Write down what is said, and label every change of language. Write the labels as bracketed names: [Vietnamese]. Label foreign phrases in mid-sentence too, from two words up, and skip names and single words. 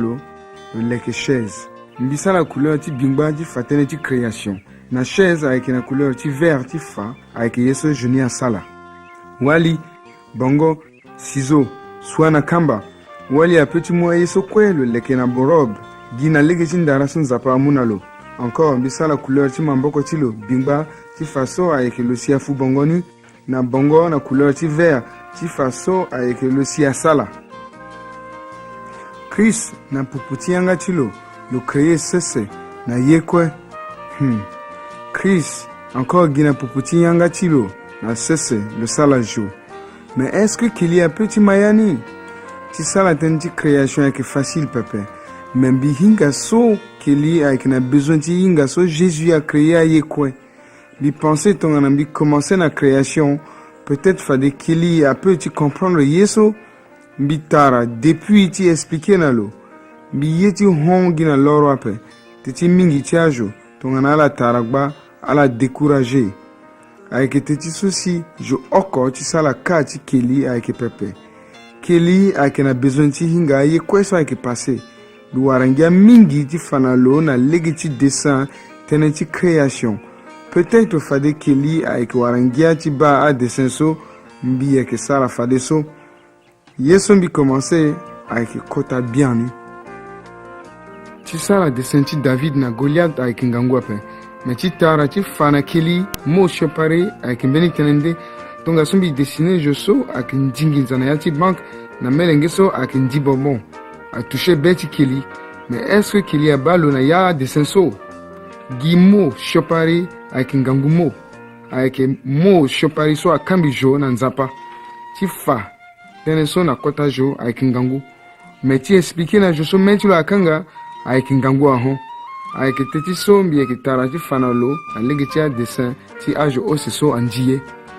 [Sango] lo leke chaise mbi sala couleur ti bingba ti fa tënë ti création na chaise ayeke na couleur ti vert ti fa ayeke ye so joni asala wali bongo [French] ciseau soit [Sango] na kamba wali apeut ti mu aye so kue lo leke na borobe gi na lege ti ndara so nzapa amu na lo encore mbi sala couleur ti mamboko ti lo bingba ti fa so ayeke lo si afu bongo ni na bongo na couleur ti vert ti fa so ayeke lo si asala Christ na pupu ti yanga ti lo créé sese na ye kue Christ encore gi na pupu ti yanga ti lo na sese lo sala jo [French] mais est-ce que [Sango] keli apeut ti maya ni ti sala tënë ti création ayeke facile pepe me mbi hinga so keli ayeke na besoin ti hinga so Jésus acréé aye kue mbi pensé tongana mbi commencé na création peut-être fade keli apeut ti comprendre ye so mbi tara depuis ti expliqué na lo mbi ye ti hon gi na loro ape te ti mingi ti azo tongana ala tara gba ala découragé ayeke te ti so si jo oko ti sala ka ti keli ayeke pepe keli ayeke na besoin ti hinga aye kue so ayeke passe mbi wara ngia mingi ti fa na lo na lege ti dessin tënë ti création peut-être fade keli ayeke wara ngia ti ba adessin so mbi yeke sara fade so ye so mbi commencé ayeke kota bien ni ti sara dessin ti David na Goliath ayeke ngangu ape me ti tara ti fa na keli mo siopare ayeke mbeni tënë nde tongaso mbi dessiner jo so ayeke ndingi nzana ya ti banque na melenge so ayeke ndi bonbon atouché be ti keli [French] mais est-ce que [Sango] keli abâ lo na ya dessin so gi mo siopare ayeke ngangu mo ayeke mo siopare so akambi jo na nzapa ti fa tënë so na kota jo ayeke ngangu me ti expliqué na jo so mê ti lo akanga ayeke ngangu ahon ayeke te ti so mbi yeke tara ti fa na lo alege ti adessin ti azo ose so andi ye